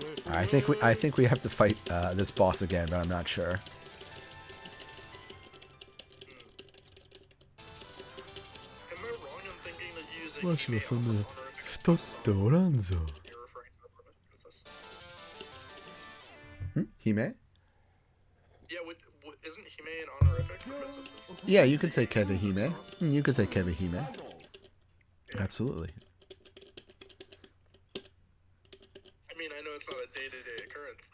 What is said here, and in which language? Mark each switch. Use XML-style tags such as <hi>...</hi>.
<en>I think we have to fight this boss again, but I'm not sure. Am I wrong in thinking that using</en> <ja>わしはそんな太っておらんぞ。</ja> <en>you're referring to the princess? Hime? Yeah, isn't Hime an honorific for princesses? Yeah, you could say Kevihime. You could say Kevihime. Absolutely. I mean, I know it's not a day-to-day occurrence.</en>